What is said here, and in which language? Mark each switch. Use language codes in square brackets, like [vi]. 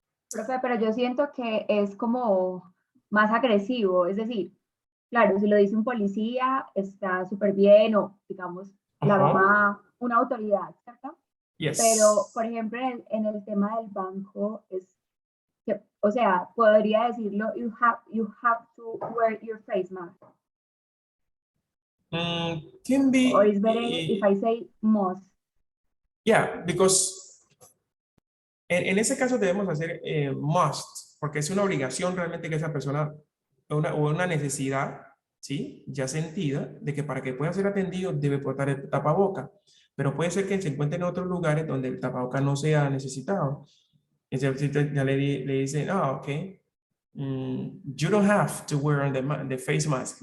[es] Profe, pero yo siento que es como más agresivo, es decir, claro, si lo dice un policía está súper bien, o digamos, la mamá, una autoridad, ¿cierto? [en] Yes. [es] Pero, por ejemplo, en el tema del banco, que, o sea, podría decirlo, [en] you have to wear your face mask. Can be. Or is better if I say must. Yeah, because [es] en ese caso debemos hacer must, porque es una obligación realmente que esa persona, o una necesidad, ¿sí? Ya sentida, de que para que pueda ser atendido debe portar el tapaboca. Pero puede ser que se encuentre en otros lugares donde el tapaboca no sea necesitado. Entonces ya le dicen, [en] ok, you don't have to wear the face mask.